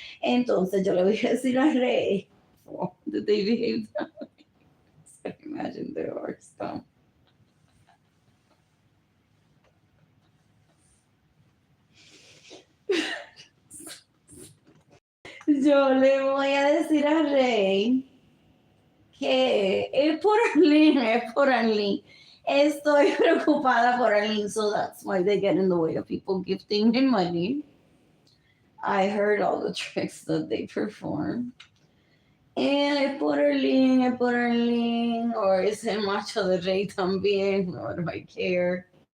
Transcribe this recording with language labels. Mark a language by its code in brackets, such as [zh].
[es] Entonces yo le voy a decir a Rey. [en] Oh, did they behave that way? I imagine they are some. [es] Yo le voy a decir a Rey que es por Arlene. Estoy preocupada por Arlene, [en] so that's why they get in the way of people gifting me money. I heard all the tricks that they perform. And [es] es por Arlene, [en] or [es] es el macho de Rey también, [en] what do I care?